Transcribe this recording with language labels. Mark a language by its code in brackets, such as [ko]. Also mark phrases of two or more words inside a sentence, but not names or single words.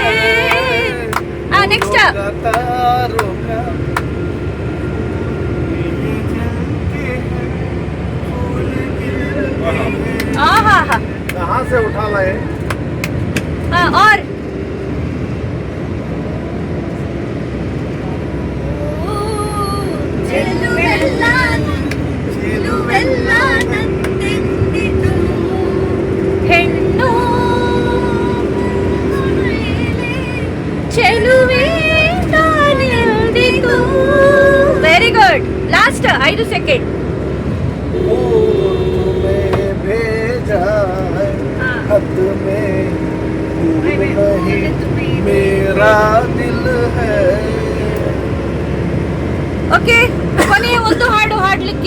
[hi] नेक्स्ट, कहाँ से उठा लाए. [kn] और ಹೆಣ್ಣು ಚೆಲುವೆ ತಾನೆಂದಿಗೂ. [en] very good. last 5 second. [hi] तुम्हें भेजा है खत में दूर नहीं मेरा दिल है. [kn] ಓಕೆ, ಕೊನೆಯ ಒಂದು ಹಾಡು ಹಾಡ್ಲಿ.